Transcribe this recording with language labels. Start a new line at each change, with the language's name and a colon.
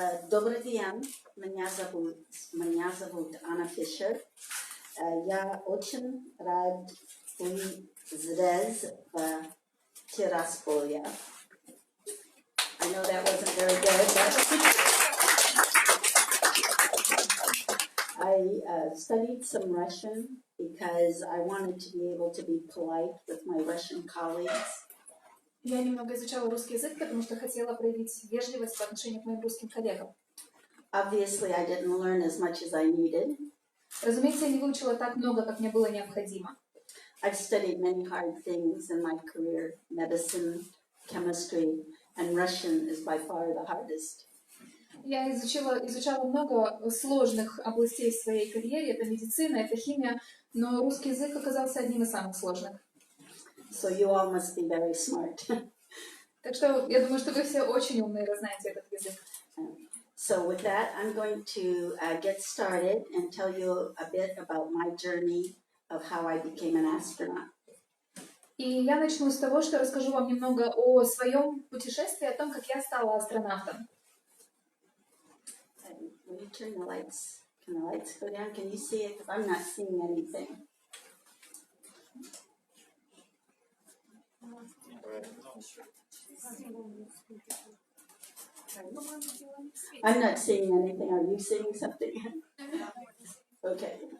Russian: Добрый день, меня зовут Анна Фишер. Я очень рад быть здесь в Тирасполе.
English: I know that wasn't very good, but I studied some Russian because I wanted to be able to be polite with my Russian colleagues.
Russian: Я немного изучала русский язык, потому что хотела проявить вежливость по отношению к моим русским коллегам.
English: Obviously, I didn't learn as much as I needed.
Russian: Разумеется, я не выучила так много, как мне было необходимо.
English: I've studied many hard things in my career: medicine, chemistry, and Russian is by far the hardest.
Russian: Я изучала много сложных областей в своей карьере. Это медицина, это химия, но русский язык оказался одним из самых сложных.
English: So you all must be very smart.
Russian: Так что я думаю, что вы все очень умные, раз знаете этот язык.
English: So with that, I'm going to get started and tell you a bit about my journey of how I became an astronaut.
Russian: И я начну с того, что расскажу вам немного о своем путешествии, о том, как я стала астронавтом.
English: Will you turn the lights? Can the lights go down? Can you see it? Because I'm not seeing anything. I'm not seeing anything. Are you seeing something? Okay.